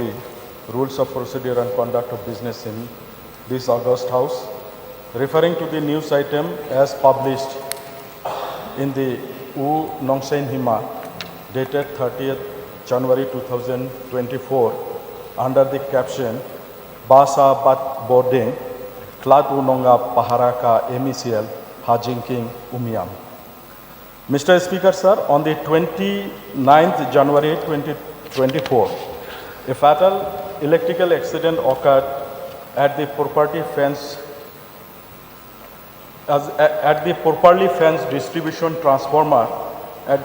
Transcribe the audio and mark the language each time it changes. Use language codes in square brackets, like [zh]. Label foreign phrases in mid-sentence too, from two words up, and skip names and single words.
[en] the Rules of Procedure and Conduct of Business in this August House, referring to the news item as published in the U Nongsain Hima dated 30th January 2024 under the caption Basa Bat Boarding Klat Unonga Paharaka MECL Hajinking Umiam. Mr. Speaker, sir, on the 29th January 2024, a fatal electrical accident occurred at the properly fenced distribution transformer at